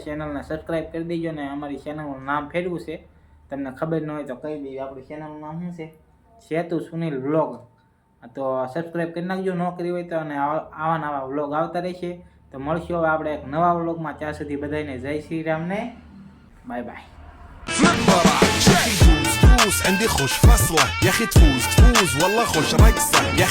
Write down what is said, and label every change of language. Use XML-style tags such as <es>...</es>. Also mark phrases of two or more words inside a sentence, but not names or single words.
<gu>ચેનલને સબસ્ક્રાઈબ કરી દેજો ને અમારી ચેનલનું નામ ફેરવું છે. તમને ખબર ન હોય તો કહી દઈએ. આપણી ચેનલનું નામ શું છે? સેતુ સુનિલ વ્લોગ. તો સબસ્ક્રાઈબ કરી નાખજો ન કરી હોય તો. અને આવા નવા વ્લોગ આવતા રહેશે. તો મળશું હવે આપણે એક નવા વ્લોગમાં. ત્યાં સુધી બધાને જય શ્રી રામ ને</gu> <en>bye bye.</en> <ar>عندي خوش فصله يا اخي تفوز والله خوش رقصه.</ar>